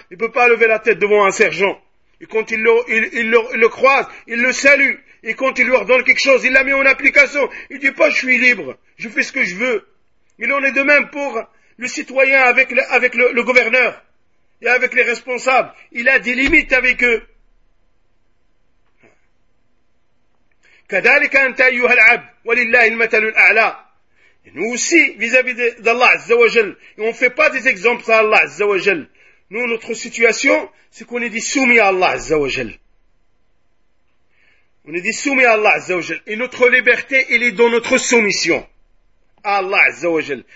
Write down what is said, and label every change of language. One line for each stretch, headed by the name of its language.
French: Il ne peut pas lever la tête devant un sergent. Et quand il le croise, il le salue. Et quand il lui ordonne quelque chose, il la met en application. Il dit pas, je suis libre, je fais ce que je veux. Il en est de même pour le citoyen avec le gouverneur et avec les responsables. Il a des limites avec eux.
Arabic: كذلك أنت أيها العبد ولله المثل الأعلى.
French: Nous aussi, vis-à-vis d'Allah Azza wa Jal, et on ne fait pas des exemples à Allah Azza wa Jal. Nous, notre situation, c'est qu'on est soumis à Allah Azza wa Jal. On est soumis à Allah Azza wa Jal. Et notre liberté, elle est dans notre soumission à Allah Azza wa Jal.